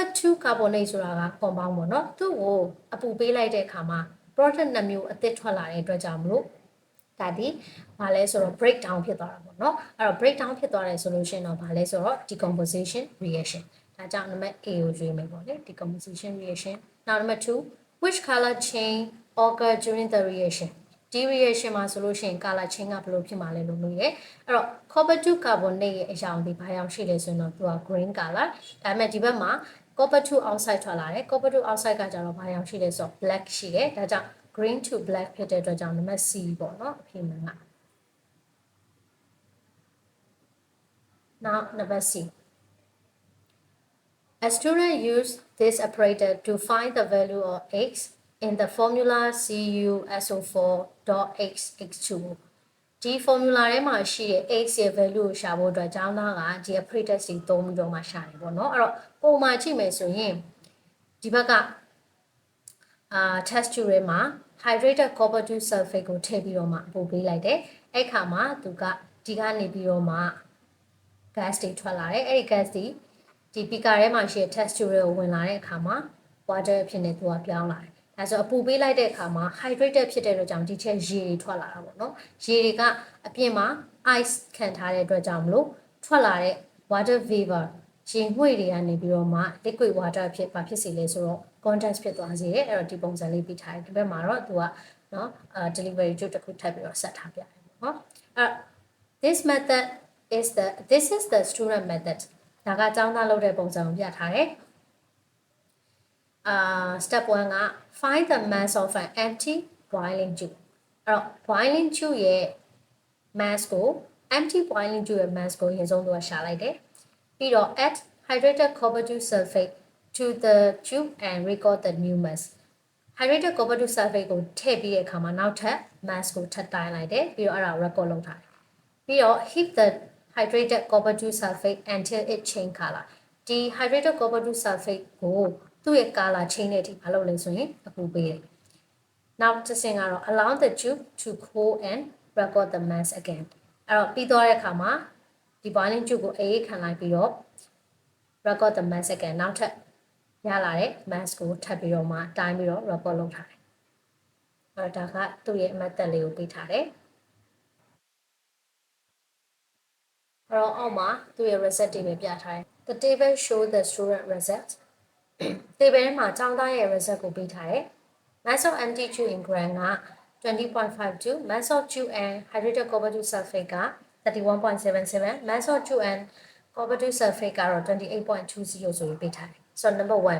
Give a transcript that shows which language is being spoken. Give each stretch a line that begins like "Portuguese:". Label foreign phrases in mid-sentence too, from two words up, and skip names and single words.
Burmese: 2 carbonate ဆိုတာက compound ပေါ့နော်သူ့ကိုအပူပေးလိုက်တဲ့အခါမှာ proton 2မျိုးအသစ်ထွက်လာတဲ့အတွက်ကြောင့်မလို့ဒါဒီဘာလဲဆိုတော့ breakdown ဖြစ်သွားတာပေါ့ နော်အဲ့တော့ breakdown ဖြစ်သွားတယ်ဆိုလို့ရှိရင်တော့ဘာလဲဆိုတော့
English: decomposition reaction
Burmese: ဒါကြောင့် number A ကိုရွေးမယ်ပေါ့လေ
English: decomposition reaction now number 2 which color change occur during the reaction
Burmese: ဒီ reaction မှာဆိုလို့ရှိရင်
English: color change
Burmese: ကဘယ်လိုဖြစ်မှာလဲလို့မေးတယ်အဲ့တော့
English: copper 2 carbonate
Burmese: ရဲ့အရောင်ဒီဘာရောင်ရှိလဲဆိုရင်တော့သူက
English: green color
Burmese: ဒါပေမဲ့ဒီဘက်မှာ
English: copper 2 oxide
Burmese: ထွက်လာတယ်
English: copper 2 oxide
Burmese: ကကြတော့ဘာရောင်ရှိလဲဆိုတော့ black ရှိတယ်ဒါကြောင့်
English: green to black
Burmese: ဖြစ်တဲ့အတွက်ကြောင့် number C ပေါ့နော်အဖြစ်မှန်က
English: now number C a student use this operator to find the value of x in the formula CuSO4.xx2
Burmese: ဒီ formula ထဲမှာရှိတဲ့ x ရဲ့ value ကိုရှာဖို့အတွက်ကျောင်းသားကဒီ operator စီသုံးပြီးတော့မှရှာတယ်ပေါ့နော်အဲ့တော့ပုံမှန်ကြည့်မယ်ဆိုရင်ဒီဘက်က
English: test tube
Burmese: ထဲမှာ
English: hydrated copper 2 sulfate
Burmese: ကိုထည့်ပြီးတော့မှပို့ပေးလိုက်တယ်အဲ့ခါမှာသူကဒီကနေပြီးတော့မှ gas တွေထွက်လာတယ်အဲ့ဒီ gas တွေဒီ beaker ထဲမှာရှိတဲ့
English: test tube
Burmese: တွေကိုဝင်လာတဲ့အခါမှာ water အဖြစ်နဲ့သူကပြောင်းလာတယ်ဒါဆိုအပူပေးလိုက်တဲ့အခါမှာ hydrated ဖြစ်တဲ့အတွက်ကြောင့်ဒီချက်ရေတွေထွက်လာတာပေါ့နော်ရေတွေကအပြင်မှာ ice ခံထားတဲ့အတွက်ကြောင့်မလို့ထွက်လာတဲ့
English: water vapor
Burmese: ရေငွေ့တွေကနေပြီးတော့မှ
English: liquid water
Burmese: ဖြစ်စေလဲဆိုတော့ condense ဖြစ်သွားစေတယ်အဲ့တော့ဒီပုံစံလေးပြထားတယ်ဒီဘက်မှာတော့သူကနော်
English: delivery tube
Burmese: တစ်ခုထပ်ပြီးတော့ဆက်ထားပြတယ်ပေါ့နော်
English: this is the student method
Burmese: ဒါကကျောင်းသားလုပ်တဲ့ပုံစံကိုပြထားတယ် step 1က
English: find the mass of an empty boiling tube
Burmese: အဲ့တော့
English: boiling tube
Burmese: ရဲ့ mass ကို
English: empty boiling tube
Burmese: ရဲ့ mass ကိုအရင်ဆုံးသူကရှာလိုက်တယ်ပြီးတော့
English: add hydrated copper 2 sulfate to the tube and record the new mass hydrated copper 2 sulfate
Burmese: ကိုထည့်ပြီးတဲ့အခါမှာနောက်ထပ် mass ကိုထပ်တိုင်းလိုက်တယ်ပြီးတော့အဲ့ဒါ record လုပ်ထားတယ်ပြီး တော့
English: heat the hydrated copper 2 sulfate until it change color
Burmese: ဒီ
English: hydrated copper 2 sulfate
Burmese: ကိုသူ့ရဲ့
English: color change
Burmese: တဲ့အထိမလုပ်လဲဆိုရင်အပူပေးတယ်နောက်တစ်ဆင့်ကတော့
English: allow the tube to cool and record the mass again
Burmese: အဲ့တော့ပြီးသွားတဲ့အခါမှာဒီ
English: boiling tube
Burmese: ကိုအေးခံလိုက်ပြီးတော့
English: record the mass again
Burmese: နောက်ထပ်ရလာတဲ့ mass ကိုထပ်ပြီးတော့မှတိုင်းပြီးတော့ record လုပ်ထားတယ်အဲ့ဒါကသူ့ရဲ့ method လေးကိုပေးထားတယ် အဲ့တော့အောက်မှာသူ့ရဲ့ result တွေပဲပြထားတယ်
English: The table show the student result
Burmese: table ထဲမှာကျောင်းသားရဲ့ result ကိုပေးထားတယ်
English: mass of empty tube in gram
Burmese: က 20.52
English: mass of tube and hydrated copper 2 sulfate က 31.77 mass of tube and copper 2 sulfate ကတော့ 28.20
Burmese: ဆိုပြီးပေးထားတယ်
English: so number 1